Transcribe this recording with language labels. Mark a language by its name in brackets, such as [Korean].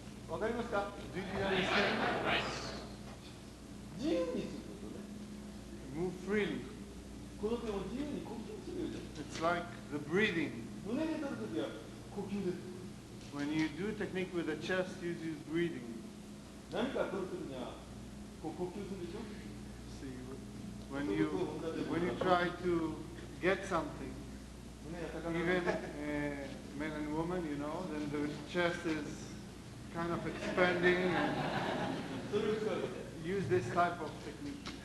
[Japanese] わかりますか？ [English] Do you understand? [Japanese] 自由にすることね。 [English] Move freely. [Japanese] この手を自由に呼吸するように。 [English] It's like the breathing. [Japanese] 胸で取るときは呼吸です。 [English] When you do technique with the chest, you use breathing. [Japanese] 何か取るときにはこう呼吸するでしょ。 [English] See, when you try to get something, [Japanese] 胸が高め [English] even men and women, you know, then the chest is kind of expanding, and [Japanese] それを使う。 [English] use this type of technique.